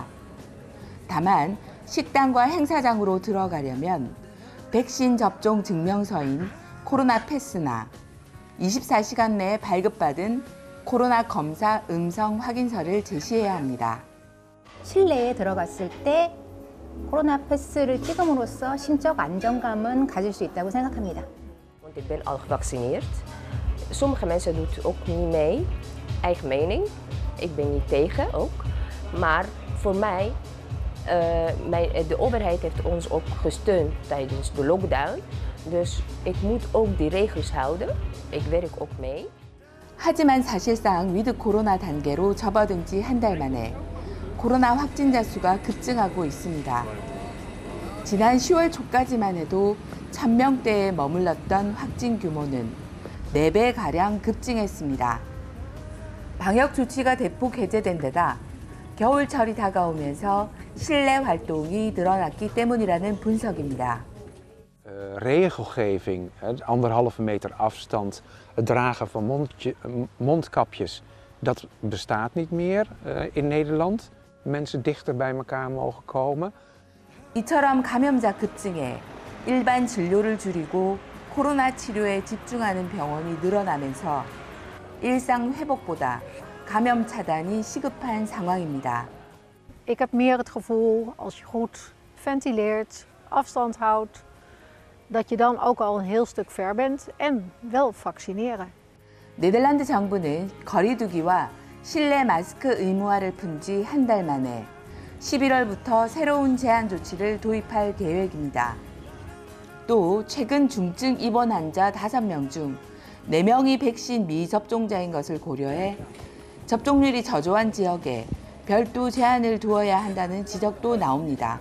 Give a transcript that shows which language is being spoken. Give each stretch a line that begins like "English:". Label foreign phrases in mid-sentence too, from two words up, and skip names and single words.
Korean: 다만 식당과 행사장으로 들어가려면 백신 접종 증명서인 코로나 패스나 24시간 내에 발급받은 코로나 검사 음성 확인서를 제시해야 합니다. 실내에 들어갔을 때 코로나 패스를 찍음으로써 심적 안정감은 가질 수 있다고 생각합니다.
Dutch: Want ik ben al gevaccineerd. Sommige mensen doen het ook niet mee. Eigen mening. Ik ben niet tegen ook. Maar voor mij, de overheid heeft ons ook gesteund tijdens de lockdown. Dus ik moet ook die regels houden. Ik werk ook mee.
Korean: 하지만 사실상 위드 코로나 단계로 접어든 지 한 달 만에 코로나 확진자 수가 급증하고 있습니다. 지난 10월 초까지만 해도 1000명대에 머물렀던 확진 규모는 4배가량 급증했습니다. 방역 조치가 대폭 해제된 데다 겨울철이 다가오면서 실내 활동이 늘어났기 때문이라는 분석입니다.
Dutch: Regelgeving, 1,5 meter afstand, het dragen van mondkapjes, dat bestaat niet meer in Nederland. Mensen dichter bij elkaar mogen komen.
Korean: 이처럼 감염자 급증에 일반 진료를 줄이고 코로나 치료에 집중하는 병원이 늘어나면서 일상 회복보다 감염 차단이 시급한 상황입니다.
Dutch: Ik heb meer het gevoel als je goed ventileert, afstand houdt, dat je dan ook al een heel stuk ver bent en wel vaccineren.
Korean: 네덜란드 정부는 거리두기와 실내 마스크 의무화를 푼 지 한 달 만에 11월부터 새로운 제한 조치를 도입할 계획입니다. 또 최근 중증 입원 환자 5명 중 4명이 백신 미접종자인 것을 고려해 접종률이 저조한 지역에 별도 제한을 두어야 한다는 지적도 나옵니다.